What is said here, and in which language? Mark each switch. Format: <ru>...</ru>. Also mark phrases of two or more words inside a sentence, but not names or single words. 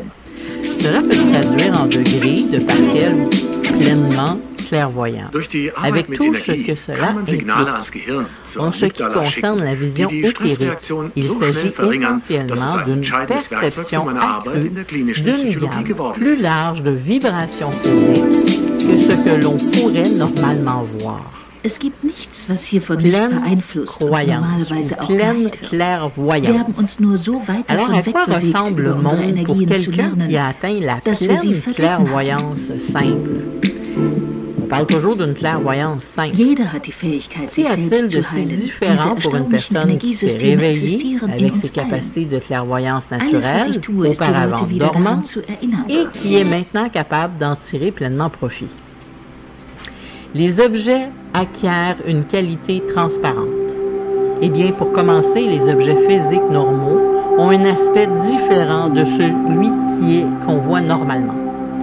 <fr>Cela peut se traduire en degrés de partiel ou pleinement clairvoyant, avec tout ce que cela implique. En ce qui concerne la vision éthérique, il s'agit essentiellement d'une perception accrue d'une gamme plus large de vibrations physiques que ce que l'on pourrait normalement voir.</fr> <de>Es gibt nichts, was hiervon nicht beeinflusst und normalerweise auch geheilt wird. Wir haben uns nur so weit davon wegbewegt, über unsere Energien zu lernen, dass wir sie vergessen haben.</de> <fr>On parle toujours d'une clairvoyance simple.</fr> <de>Jeder hat die Fähigkeit, sich selbst zu heilen. Diese erstaunlichen Energiesysteme existieren in uns allen.</de> <fr>De clairvoyance</fr> <de>Alles, was ich tue, ist die Leute wieder daran zu erinnern.</de> <fr>Et qui est maintenant capable d'en tirer pleinement profit. Les objets acquièrent une qualité transparente. Eh bien, pour commencer, les objets physiques normaux ont un aspect différent de celui qu'on voit normalement.</fr>